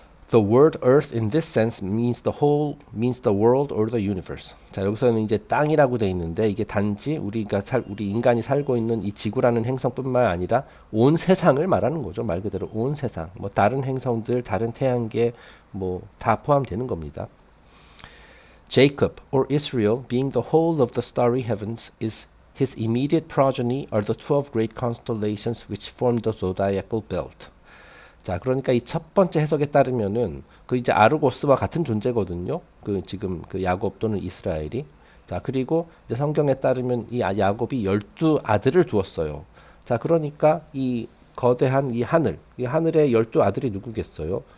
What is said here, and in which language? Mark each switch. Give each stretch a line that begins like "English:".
English: The word earth in this sense means the world or the universe.
Korean: 자, 여기서는 이제 땅이라고 돼 있는데 이게 단지 우리 인간이 살고 있는 이 지구라는 행성뿐만 아니라 온 세상을 말하는 거죠. 말 그대로 온 세상. 뭐 다른 행성들, 다른 태양계 뭐 다 포함되는 겁니다.
English: Jacob or Israel, being the whole of the starry heavens, is his immediate progeny are the 12 great constellations which form the zodiacal belt.
Korean: 자, 그러니까 이 첫 번째 해석에 따르면은 그 이제 아르고스와 같은 존재거든요. 그 지금 그 야곱 또는 이스라엘이. 자, 그리고 이제 성경에 따르면 이 야곱이 12아들을 두었어요. 자, 그러니까 이 거대한 이 하늘의 12아들이 누구겠어요?